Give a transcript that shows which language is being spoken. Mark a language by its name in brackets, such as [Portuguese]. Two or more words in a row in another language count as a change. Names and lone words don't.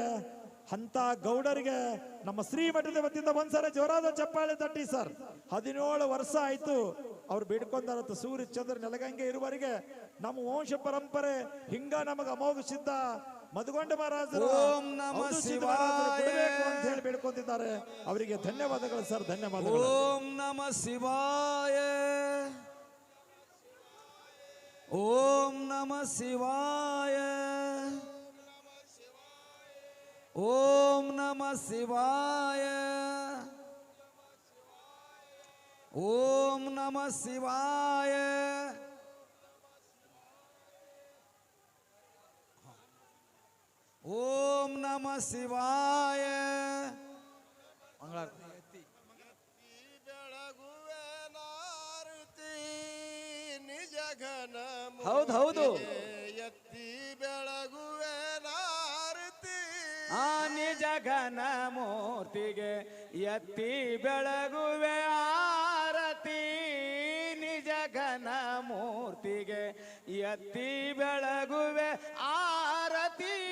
[Kannada] ಅಂತ ಗೌಡರಿಗೆ ನಮ್ಮ ಶ್ರೀಮಠದ ವತಿಯಿಂದ ಒಂದ್ಸಲ ಜೋರಾದ ಚಪ್ಪಾಳೆ ತಟ್ಟಿ ಸರ್. 17 ವರ್ಷ ಆಯ್ತು ಅವ್ರು ಬೇಡ್ಕೊಂಡಾರತ್ತು ಸೂರ್ಯ ಚಂದ್ರ ನೆಲಗಂಗೆ ಇರುವವರೆಗೆ ನಮ್ಮ ವಂಶ ಪರಂಪರೆ ಹಿಂಗ ನಮಗ ಅಮೋಘ ಸಿದ್ಧ ಮಧುಗೊಂಡ ಮಹಾರಾಜರು [Sanskrit] ಓಂ ನಮಃ ಅವಧೂತ ಶಿವಾಯ. [Kannada] ಮಹಾರಾಜರು ಕೊಡಬೇಕು ಅಂತ ಹೇಳಿ ಬೇಡ್ಕೊಂತಿದ್ದಾರೆ. ಅವರಿಗೆ ಧನ್ಯವಾದಗಳು ಸರ್, ಧನ್ಯವಾದಗಳು. [Sanskrit] ಓಂ ನಮ ಶಿವಾಯ ಓಂ ನಮ ಶಿವಾಯ ಓಂ ನಮ ಶಿವಾಯ ಓಂ ನಮ ಶಿವಾಯ ಓಂ ನಮ ಶಿವಾಯ [Kannada] ಹೌದು ಹೌದು ಎತ್ತಿ ಬೆಳಗುವೆ ನಾರತಿ ಆ ನಿಜ ಘನ ಮೂರ್ತಿಗೆ ಎತ್ತಿ ಬೆಳಗುವೆ ಆರತಿ ನಿಜ ಘನ ಮೂರ್ತಿಗೆ ಎತ್ತಿ ಬೆಳಗುವೆ ಆರತಿ